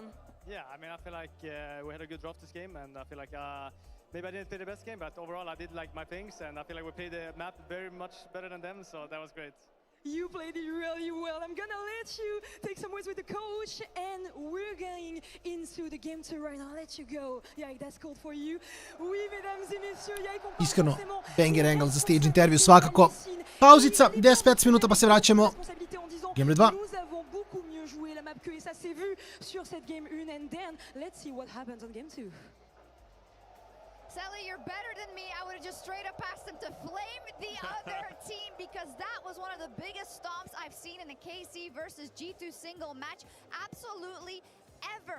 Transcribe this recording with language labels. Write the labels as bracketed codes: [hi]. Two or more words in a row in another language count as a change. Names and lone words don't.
[en] Yeah, I mean, I feel like we had a good draft this game, and I feel like maybe I didn't play the best game, but overall I did like my things, and I feel like we played the map very much better than them, so that was great. You played it really well. I'm gonna let you take some words with the coach, and we're going into the game 2 right now. I'll let you go. Yeah, that's cool for you. [fr] Oui, mesdames et messieurs, [hr] Iskreno, [en] banger angle [hr] za stage intervju svakako. Pauzica, 10-15 minuta pa se vraćamo. [en] Game 2. [fr] Jouer la map que et ça s'est vu sur cette game 1, [en] and then let's see what happens on game 2. Sally, you're better than me. I would have just straight up asked them to flame the other team, because that was one of the biggest stomps I've seen in a KC versus G2 single match absolutely ever.